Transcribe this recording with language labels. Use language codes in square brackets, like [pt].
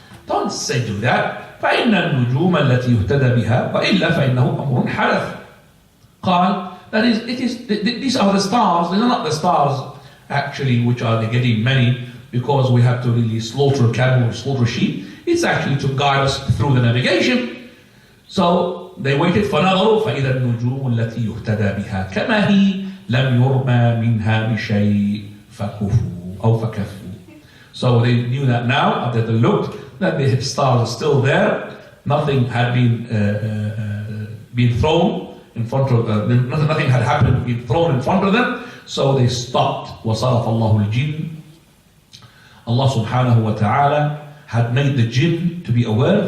[en] Don't say do that. [ar] فَإِنَّ النُّجُومَ الَّتِي يُهْتَدَى بِهَا وَإِلَّا فَإِنَّهُ أَمْرٌ حَدَثٌ. [en] قال, that is, these are the stars. These are not the stars actually which are getting many because we have to really slaughter a camel or slaughter a sheep. It's actually to guide us through the navigation. So they waited [ar] فَنَظَرُوا فَإِذَا النُّجُومُ الَّتِي يُهْتَدَى بِهَا كَمَا هِي لَمْ يُرْمَى مِنْهَا بِشَيْءٍ فَكُفُوا أو فَكَفُوا. [en] So they knew that now, after they looked, that the stars are still there. Nothing had been thrown in front of them. Nothing had happened, been thrown in front of them. So they stopped. [ar] وَصَرَفَ اللَّهُ الْجِنَّ. [en] Allah subhanahu wa ta'ala had made the jinn to be aware.